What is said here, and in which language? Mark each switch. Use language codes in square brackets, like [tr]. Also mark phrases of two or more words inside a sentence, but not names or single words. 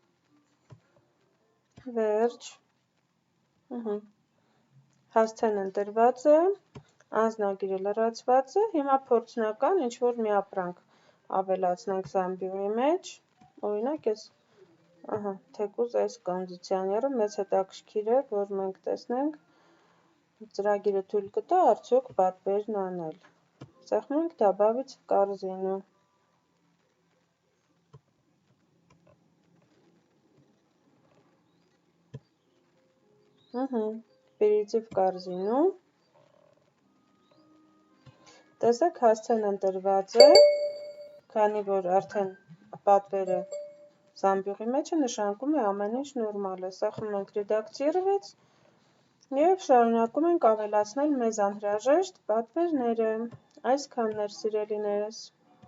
[hy] վերջ, հասցեն ընտրված է, անձնագիրը լրացված է, հիմա փորձնական ինչ-որ մի ապրանք ավելացնենք զամբյուղի մեջ, օրինակ ես, ահա, թեկուզ այս կոնդիցիոները մեզ հետաքրքիր է, որ մենք տեսնենք, ծրագիրը թույլ կտա արդյոք պատվերն անել, սեղմում ենք [ru] «Добавить в корзину», «Перейти в корзину», [hy] տեսեք, հասցեն ընտրված է, քանի որ արդեն պատվերը զամբյուղի մեջ է, նշանակում է ամեն ինչ նորմալ է, սեղմում ենք «Редактировать» և շարունակում ենք ավելացնել մեզ անհրաժեշտ պատվերները, այսքանն էր սիրելիներս։